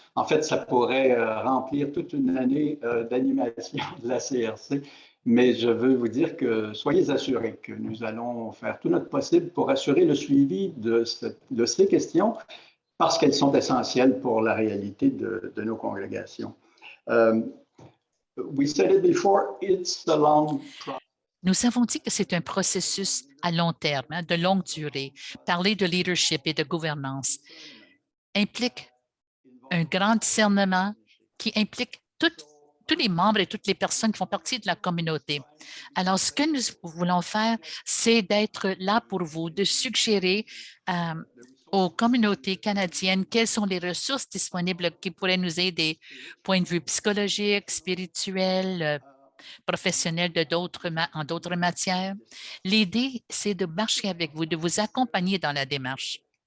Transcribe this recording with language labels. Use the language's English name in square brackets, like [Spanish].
[French] En fait, ça pourrait remplir toute une année d'animation de la CRC, mais je veux vous dire que soyez assurés que nous allons faire tout notre possible pour assurer le suivi de ces questions parce qu'elles sont essentielles pour la réalité de nos congrégations. [English] We said it before, it's a long process. [French] Nous avons dit que c'est un processus à long terme, hein, de longue durée. Parler de leadership et de gouvernance implique un grand discernement qui implique tous les membres et toutes les personnes qui font partie de la communauté. Alors, ce que nous voulons faire, c'est d'être là pour vous, de suggérer aux communautés canadiennes quelles sont les ressources disponibles qui pourraient nous aider, point de vue psychologique, spirituel, professionnels en d'autres matières. L'idée, c'est de marcher avec vous, de vous accompagner dans la démarche.